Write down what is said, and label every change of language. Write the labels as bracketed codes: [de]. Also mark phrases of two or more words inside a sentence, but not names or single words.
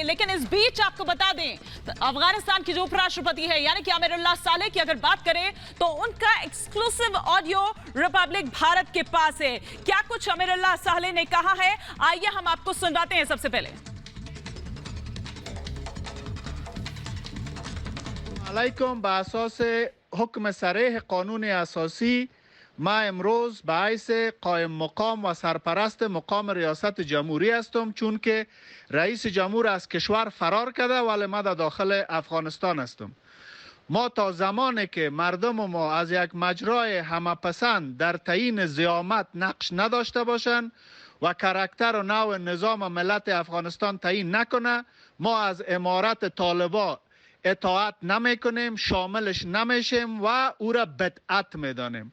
[hi] लेकिन इस बीच आपको बता दें, तो अफगानिस्तान की जो उपराष्ट्रपति है यानी कि अमीरुल्लाह सालेह की अगर बात करें तो उनका [en] exclusive audio [hi] रिपब्लिक भारत के पास है। क्या कुछ अमीरुल्लाह सालेह ने कहा है, आइए हम आपको सुनवाते हैं। सबसे पहले [fa] अलैकुम। به اساس حکم صریح قانون اساسی ما امروز باعث قائم مقام و سرپرست مقام ریاست جمهوری هستم، چون که رئیس جمهور از کشور فرار کرده ولی ما در داخل افغانستان هستم. ما تا زمانی که مردم ما از یک مجرای همپسند در تعیین زعامت نقش نداشته باشند و کاراکتر و نوع نظام ملت افغانستان تعیین نکنه، ما از امارت طالبان اطاعت نمیکنیم، شاملش نمیشیم و او را بدعت میدانیم.